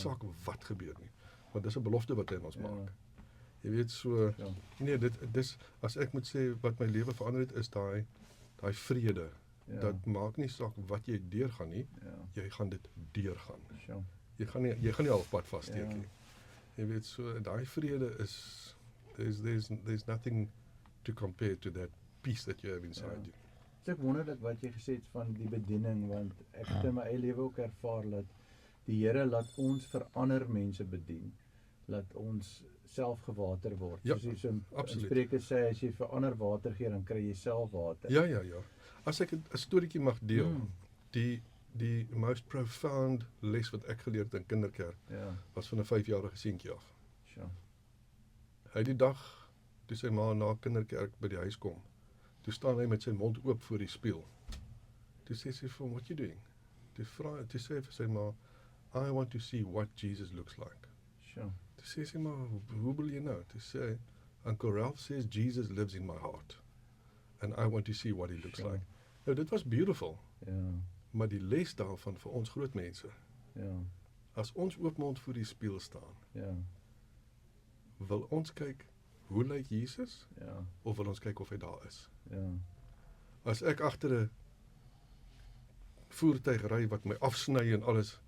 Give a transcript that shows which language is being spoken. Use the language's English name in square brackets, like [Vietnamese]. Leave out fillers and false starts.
[Afrikaans] saak wat gebeur nie. Want dis 'n belofte wat hy aan ons Ja. maak. Jy weet so, Ja. nee, dis as ek moet sê wat my lewe verander het is daai vrede. Ja. Dat maak nie saak wat jy deurgaan nie, Ja. jy gaan dit deurgaan. [English] Sure. [Afrikaans] Jy gaan nie halfpad vassteek Ja. nie. Jy weet so daai vrede is [English] there's nothing to compare to that peace that you have inside [Afrikaans] Ja. [English] you. [Afrikaans] Dit is ook wonderlik wat jy gesê het van die bediening, want ek het in my eie lewe ook ervaar dat die Here laat ons vir ander mense bedien, laat ons self gewater word. Ja, Soos jy so in absoluut. Spreuke sê, as jy vir ander water gee, dan kry jy self water. Ja. As ek 'n storieetjie mag deel, Mm. die [English] most profound [Afrikaans] les wat ek geleer het in kinderkerk Ja. was van 'n 5-jarige seentjie af. [English] Sure. [Afrikaans] Hy die dag toe sy ma na kinderkerk by die huis kom, toe staan hy met sy mond oop voor die spieël. Toe sê sy vir hom, [English] "What you doing?" [Afrikaans] Toe sê vir sy ma, [English] "I want to see what Jesus looks like." Sure. [Afrikaans] Toe sê sy maar, "Hoe wil jy nou?" Toe sê [English] Uncle Ralph says Jesus lives in my heart and I want to see what he looks Sure. [Afrikaans] like. Nou dit was beautiful, Ja. maar die les daarvan vir ons groot mense, Ja. as ons oopmond voor die spieël staan, Ja. wil ons kyk hoe lyk Jesus Ja. of wil ons kyk of hy daar is? Ja. As ek agter 'n voertuig ry wat my afsny en alles,